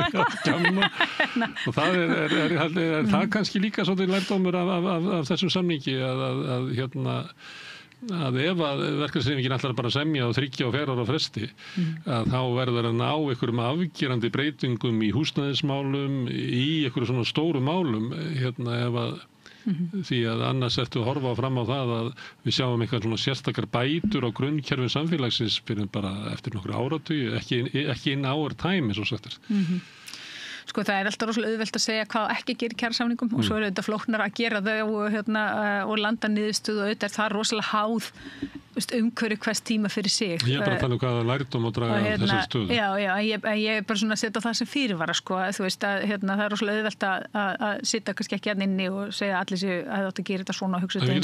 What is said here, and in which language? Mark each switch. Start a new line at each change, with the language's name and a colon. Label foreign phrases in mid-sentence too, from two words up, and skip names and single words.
Icelandic: eitthvað og það er það kannski líka svolítið lærdómur af þessum samningi að ef að verkalýðshreyfingin ætlar bara að semja á 3 og 4 ára fresti að þá verður að ná einhverjum afgerandi breytingum í húsnæðismálum í einhverjum svona stóru málum ef að því að annars ertu að horfa fram á það að við sjáum eitthvað svona sérstakar bætur á grunnkerfi samfélagsins fyrir bara eftir nokkru áratugi ekki
English: in our time
Icelandic: eins og sagt Sko það er alltaf rosalega auðvelt að segja hvað ekki gerir kjarasamningum og svo er þetta flóknar að gera þau og landa niðurstöðu og auðvitað er það rosalega háð umhverju hvers tíma fyrir sig. Ég bara tala hvaða lærdóm að draga af þessari stöðu. Já, ég bara svona setja það sem fyrirvara, sko, þú veist að það er rosalega auðvelt að sitja kannski ekki inni og segja allir séu að það átt að gera þetta svona og hugsa þetta